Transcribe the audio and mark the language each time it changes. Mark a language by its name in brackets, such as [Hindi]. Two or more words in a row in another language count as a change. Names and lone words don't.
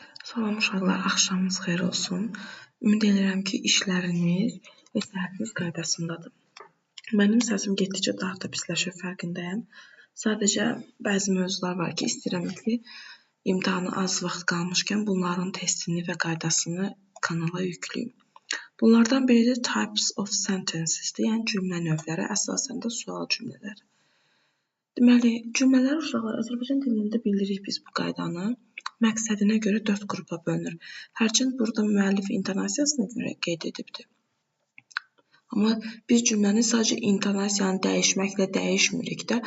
[Azerbaijani] Salam uşaqlar, axşamınız xeyir olsun. Ümid edirəm ki, işləriniz və səhhətiniz qaydasındadır. Mənim səsim getdikcə daha da pisləşir, fərqindəyəm. Sadəcə bəzi mövzular var ki, istəyirəm ki, imtahana az vaxt qalmışkən bunların testini və qaydasını kanala yükləyim. Bunlardan biri də [English] types of sentences- [Azerbaijani] dir, yəni cümlə növləri, əsasən də sual cümlələri. Deməli, cümlələr uşaqlar Azərbaycan dilində bilirik biz bu qaydanı. Məqsədinə görə 4 qrupa bölünür. Hərçənd burada müəllif intonasiyasına görə qeyd edibdir. Amma biz cümləni sadəcə intonasiyanı dəyişməklə dəyişmirik də.